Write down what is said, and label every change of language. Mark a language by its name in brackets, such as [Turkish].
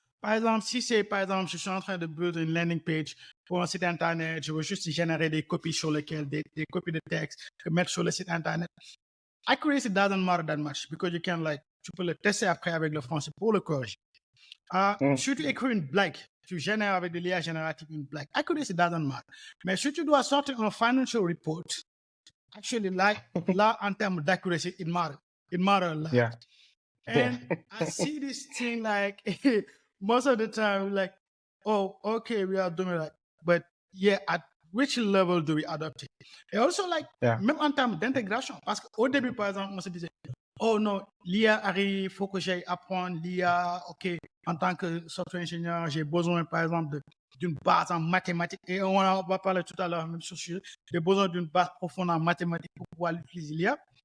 [French] Par exemple, si c'est, par exemple, je suis en train de build une landing page pour un site internet, je veux juste générer des copies sur lesquelles, des copies de texte, mettre sur le site internet. [English] Accuracy doesn't matter that much because you can, like, [French] tu peux le tester après avec le français pour le corriger. Si tu écris une blague, tu génères avec de l'IA générative une blague. [English] Accuracy doesn't matter. [French] Mais si tu dois sortir un [English] financial report, actually, like, [French] là, en termes d'accuracy, [English] it matters. It matters a lot. Yeah. And I see this thing like most of the time, like, oh, okay, we are doing that. But yeah, at which level do we adopt it? Et also, like, Yeah. [French] même en termes d'intégration, parce qu'au début, par exemple, on se disait, oh non, l'IA arrive, il faut que j'aille apprendre l'IA. OK, en tant que software ingénieur, j'ai besoin, par exemple, d'une base en mathématiques. Et on va parler tout à l'heure, même sur ce sujet, j'ai besoin d'une base profonde en mathématiques pour pouvoir utiliser l'IA.